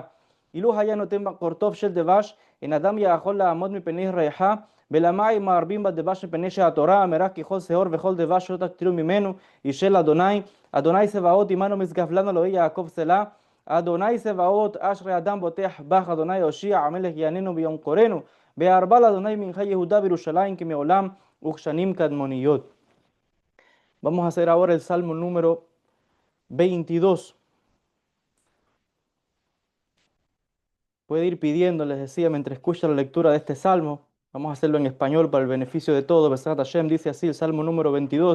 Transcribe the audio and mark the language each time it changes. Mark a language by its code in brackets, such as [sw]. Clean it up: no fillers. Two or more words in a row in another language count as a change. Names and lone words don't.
[he] אילו היה נותן בקורטוב של דבש, אין אדם יכול לעמוד מפני ריחה, בלמאי מרבים בדבש מפני שהתורה אמרה כי כל שאור וכל דבש שלא תקטילו ממנו ישל אדוני, אדוני צבאות עמנו משגב לנו אלוהי יעקב סלה, אדוני צבאות אשרי אדם בוטח בך, אדוני הושיע המלך יעננו ביום קורנו, בהרבה לאדוני מנחה יהודה בירושלים כמעולם וכשנים קדמוניות. [es] Vamos a hacer ahora el salmo número 22. Puede ir pidiendo, les decía, mientras escucha la lectura de este salmo. Vamos a hacerlo en español para el beneficio de todos. [he] בעזרת השם [es] dice así el salmo número 22.